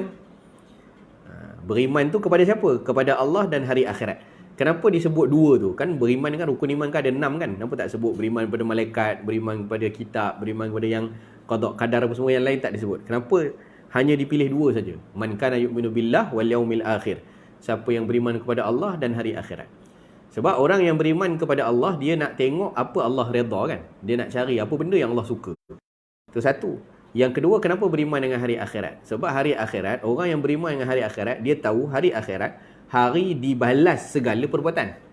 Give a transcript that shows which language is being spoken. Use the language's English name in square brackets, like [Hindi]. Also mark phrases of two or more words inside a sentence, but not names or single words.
[Malay] Beriman tu kepada siapa? Kepada Allah dan hari akhirat. Kenapa disebut dua tu? Kan beriman kan, rukun iman kan ada 6 kan? Kenapa tak sebut beriman kepada malaikat, beriman kepada kitab, beriman kepada yang qada qadar apa semua yang lain tak disebut? Kenapa hanya dipilih dua saja? [Arabic] Man kana yu'minu billah wal yaumil akhir. [Malay] Siapa yang beriman kepada Allah dan hari akhirat. Sebab orang yang beriman kepada Allah, dia nak tengok apa Allah redha kan? Dia nak cari apa benda yang Allah suka. Itu satu. Yang kedua, kenapa beriman dengan hari akhirat? Sebab hari akhirat, orang yang beriman dengan hari akhirat, dia tahu hari akhirat, hari dibalas segala perbuatan.